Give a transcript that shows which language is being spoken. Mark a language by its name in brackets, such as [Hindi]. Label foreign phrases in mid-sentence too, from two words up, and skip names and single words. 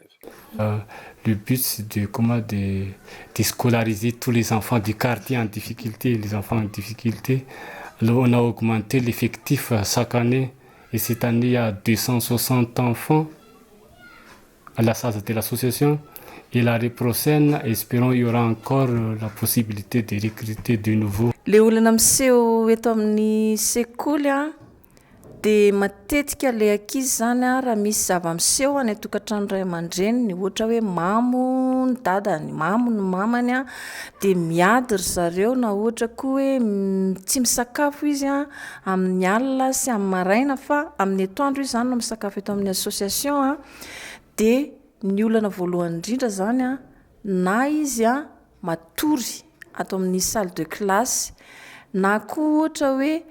[French] Le but, c'est de scolariser tous les enfants du quartier en difficulté, les enfants en difficulté. Là, on a augmenté l'effectif chaque année. Et cette année, il y a 260 enfants à la salle de l'association. Et l'année prochaine, espérons qu'il y aura encore la possibilité de recruter de nouveaux. [Malagasy] Le olana miseho eto amin'ny sekoly a dia matetika le ankizy zany a raha misy zava-miseho any atokantrano ray aman-dreniny ohatra hoe mamo ny dadany, mamo ny mamany a dia miady ry zareo na ohatra koa hoe tsy misakafo izy a amin'ny alina sy amin'ny maraina fa amin'ny atoandro izy zany no misakafo eto amin'ny association a dia ny olana voalohany indrindra zany a na izy a matory ato amin'ny [French] salle de classe [Malagasy] na koa ohatra hoe